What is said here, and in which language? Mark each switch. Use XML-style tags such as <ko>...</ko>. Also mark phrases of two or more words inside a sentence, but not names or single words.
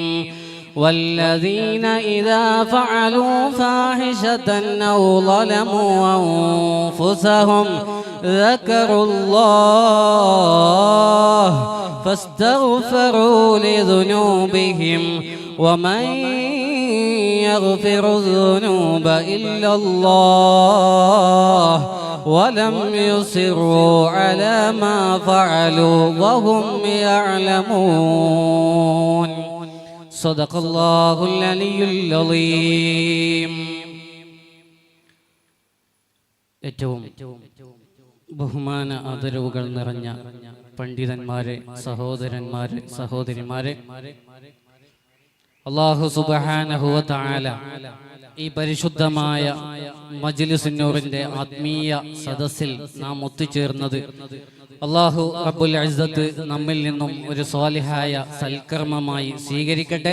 <ar>والذين إذا فعلوا فاحشة أو ظلموا أنفسهم ذكروا الله فاستغفروا لذنوبهم ومن يغفر الذنوب إلا الله ولم يصروا على ما فعلوا وهم يعلمون. صدق الله العلي العظيم.</ar> <ml>ഏറ്റവും ബഹുമാന ആദരവുകൾ നിറഞ്ഞ പണ്ഡിതന്മാരെ, സഹോദരന്മാരെ, സഹോദരിമാരെ,</ml> <ar>الله سبحانه وتعالى</ar> <ml>ഈ പരിശുദ്ധമായ മജ്ലിസുൻ നൂറിന്റെ ആത്മീയ സദസ്സിൽ നാം ഒത്തുചേർന്നത്</ml> <ar>الله رب العزة</ar> <ml>നമ്മിൽ നിന്നും ഒരു സ്വാലിഹായ സൽക്കർമ്മമായി സ്വീകരിക്കട്ടെ.</ml>